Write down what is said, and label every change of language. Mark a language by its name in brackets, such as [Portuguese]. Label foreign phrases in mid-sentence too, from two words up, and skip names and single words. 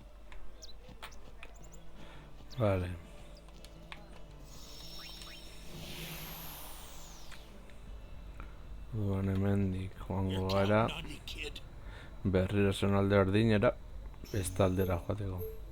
[Basque] Vale. Orduan hemendik joango [English] You're [Basque] gara [English] counting on me, kid. [Basque] berriro zonalde ordinera beste aldera joateko.